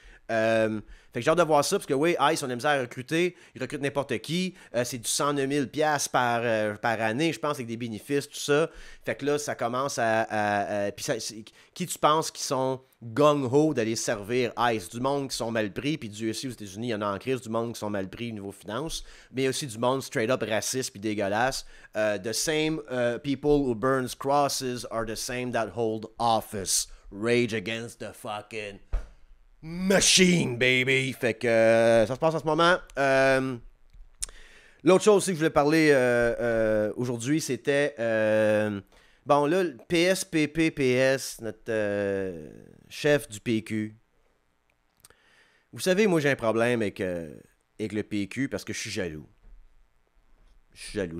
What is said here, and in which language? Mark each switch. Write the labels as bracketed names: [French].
[French] Fait que j'ai hâte de voir ça, parce que oui, ICE, on a misère à recruter, ils recrutent n'importe qui, c'est du 109 000 $ par année, je pense, avec des bénéfices, tout ça. Fait que là, ça commence puis qui tu penses qui sont gung-ho d'aller servir ICE? Du monde qui sont mal pris, puis Dieu sait, aux États-Unis, il y en a en crise, du monde qui sont mal pris au niveau finance, mais aussi du monde straight-up raciste puis dégueulasse. [English] The same people who burns crosses are the same that hold office. Rage against the fucking machine, baby! [French] Fait que ça se passe en ce moment. L'autre chose aussi que je voulais parler aujourd'hui, c'était bon là, PS, notre chef du PQ. Vous savez, moi j'ai un problème avec le PQ parce que je suis jaloux. Je suis jaloux.